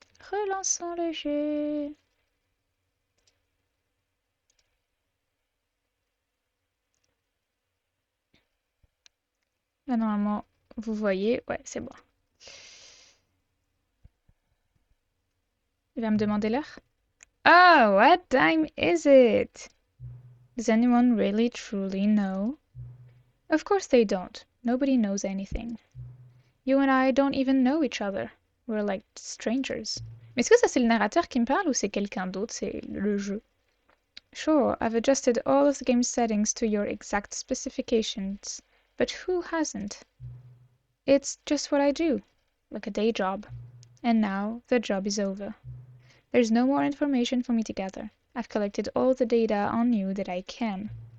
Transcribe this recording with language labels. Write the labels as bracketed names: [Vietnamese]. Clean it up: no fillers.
[French] Relançons le jeu. Là, normalement, vous voyez. Ouais, c'est bon. Il va me demander l'heure. [English] Oh, what time is it? Does anyone really truly know? Of course they don't. Nobody knows anything. You and I don't even know each other. We're like strangers. [French] Mais est-ce que ça c'est le narrateur qui me parle ou c'est quelqu'un d'autre, c'est le jeu? [English] Sure, I've adjusted all of the game settings to your exact specifications, but who hasn't? It's just what I do, like a day job. And now the job is over. There's no more information for me to gather. I've collected all the data on you that I can.